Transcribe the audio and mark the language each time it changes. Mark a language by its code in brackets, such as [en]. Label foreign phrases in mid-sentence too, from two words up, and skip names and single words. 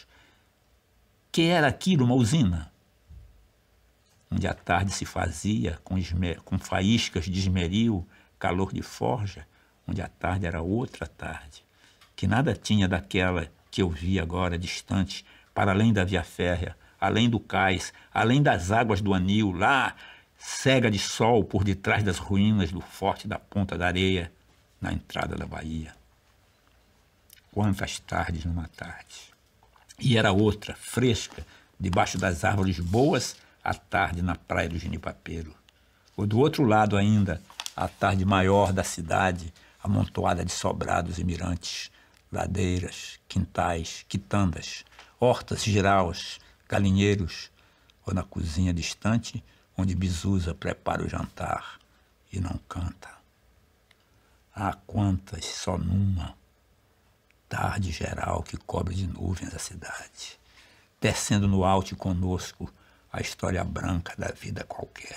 [pt] Que era aquilo, uma usina? Onde a tarde se fazia com faíscas de esmeril, calor de forja, onde a tarde era outra tarde, que nada tinha daquela que eu vi agora distante, para além da via férrea, além do cais, além das águas do anil, lá, cega de sol por detrás das ruínas do forte da Ponta da Areia, na entrada da Bahia. Quantas tardes numa tarde. E era outra, fresca, debaixo das árvores boas, à tarde na praia do Genipapeiro. Ou do outro lado ainda, a tarde maior da cidade, amontoada de sobrados e mirantes, ladeiras, quintais, quitandas, hortas, giraus, galinheiros, ou na cozinha distante, onde Bizusa prepara o jantar e não canta. Há quantas só numa tarde geral que cobre de nuvens a cidade, tecendo no alto conosco a história branca da vida qualquer.